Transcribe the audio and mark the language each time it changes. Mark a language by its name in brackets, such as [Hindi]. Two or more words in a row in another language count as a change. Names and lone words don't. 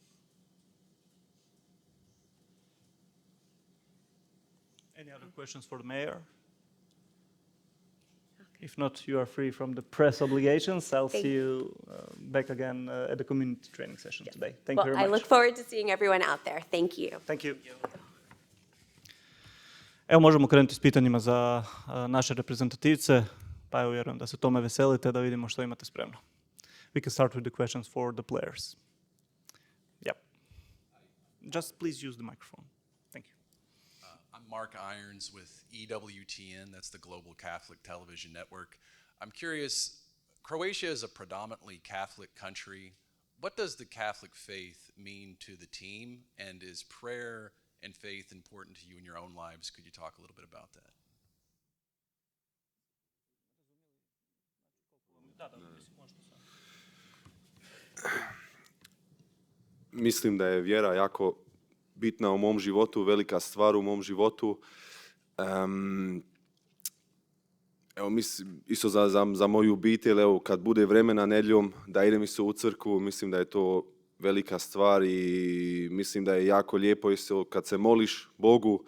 [English] Any other questions for the mayor? If not, you are free from the press obligations. I'll see you back again at the community training session today. Thank you very much. I look forward to seeing everyone out there. Thank you. Thank you. [Croatian] Evo možemo krenuti s pitanjima za naše reprezentativce, pa evo vjerujem da se tome veselite, da vidimo što imate spremno. [English] We can start with the questions for the players. Yep. Just please use the microphone. Thank you. I'm Mark Irons with EWTN, that's the Global Catholic Television Network. I'm curious, Croatia is a predominantly Catholic country. What does the Catholic faith mean to the team, and is prayer and faith important to you in your own lives? Could you talk a little bit about that? [Croatian] Mislim da je vjera jako bitna u mom životu, velika stvar u mom životu. Evo, isto za moju obitelj, evo, kad bude vremena nedjeljom da idem isto u crkvu, mislim da je to velika stvar i mislim da je jako lijepo isto kad se moliš Bogu.